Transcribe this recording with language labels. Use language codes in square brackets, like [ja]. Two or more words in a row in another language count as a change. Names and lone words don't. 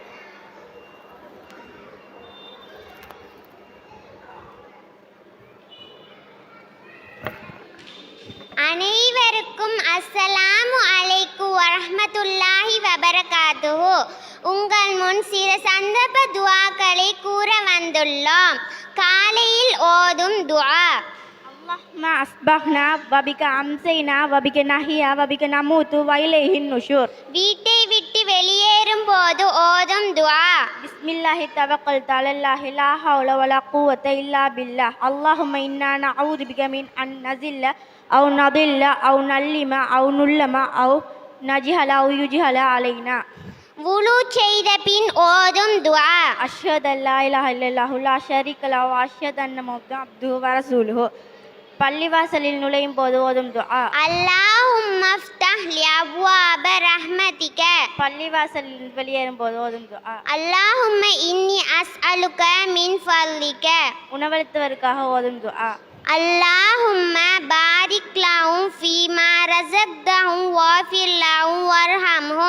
[ar] அனைவருக்கும் السلام عليكم ورحمة الله وبركاته. [ta] உங்கள் முன் சில சந்தர்ப்ப துஆக்களை கூற வந்துள்ளோம். காலையில் ஓதும் துஆ. [ar] اللهم أصبحنا وبك أمسينا وبك نحيا وبك نموت وإليه النشور. [ta] வீட்டை விட்டு வெளியேறும் போது ஓதும் துஆ. [ar] بسم الله توكلت على الله لا حول ولا قوة إلا بالله. اللهم إنا نعوذ بك من أن نزل أو نضل أو نلم أو نلم أو نجهل أو يجهل علينا. [ta] வுலு செய்த பின் ஓதும் துஆ. [ar] أشهد أن لا إله إلا الله لا شريك له وأشهد أن محمدا عبده ورسوله. [ta] பள்ளிவாசலில் நுழையும் போது ஓதும் துஆ. [ar] اللهم افتح لي أبواب رحمتك. [ta] பள்ளிவாசலில் வெளியேறும் போது ஓதும் துஆ. [ar] اللهم إني أسألك من فضلك. [ta] உணவளித்தவருக்காக ஓதும் துஆ. [ar] اللهم بارك لهم فيما رزقتهم واغفر لهم وارحمهم.